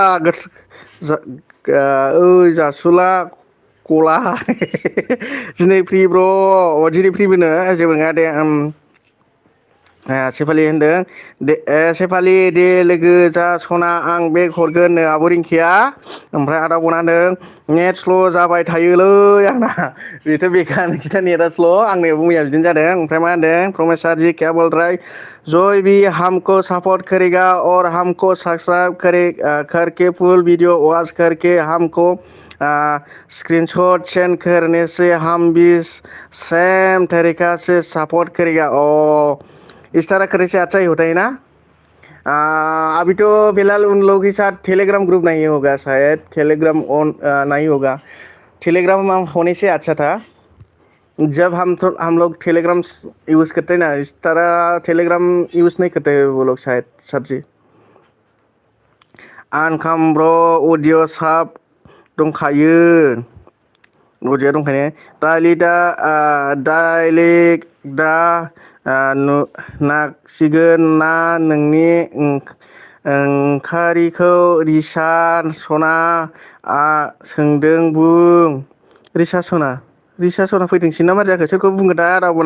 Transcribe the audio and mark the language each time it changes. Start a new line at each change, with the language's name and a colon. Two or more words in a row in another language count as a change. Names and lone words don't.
Bodo: जासुला गला दिनै फ्रि ब्र दिनै फ्रिबोनो जेबो नङा दे शेफालि होनदों दे शेफालि दे लोगो जा सना आं बेग हरगोन आब' रिंकिया ओमफ्राय आदा गना होनदों नेट स्ल' जाबाय थायोलै आंना बेथ' बेकार नोंसिना नेटआ स्ल' आंनियाबो मैया बिदिनो जादों ओमफ्राय मा होनदों
Hindi: प्रमेश सर जी क्या बोल रहा है जो भी हमको सपोर्ट करेगा और हमको सब्सक्राइब करके
English: full video watch
Hindi: करके हमको स्क्रीनशॉट सेंड करने से हम भी सेम तरीका से सपोर्ट करेगा इस तरह करने से अच्छा ही होता है ना अभी तो फिलहाल उन लोगों के साथ टेलीग्राम ग्रुप नहीं होगा शायद टेलीग्राम ऑन नहीं होगा टेलीग्राम होने से अच्छा था जब हम लोग टेलीग्राम यूज़ करते हैं ना इस तरह टेलीग्राम यूज़ नहीं करते वो लोग शायद सर जी
Bodo: आनकाम ब्र अडियो साब दंखायो अडियो दंखायो डाइलेक्ट दा नांसिगोन ना नोंनि ओंखारिखौ रिसा सना सोंदों बुं रिसा सना फैदोंसै ना मा जाखो सोरखौ बुंगोन दा आदाबो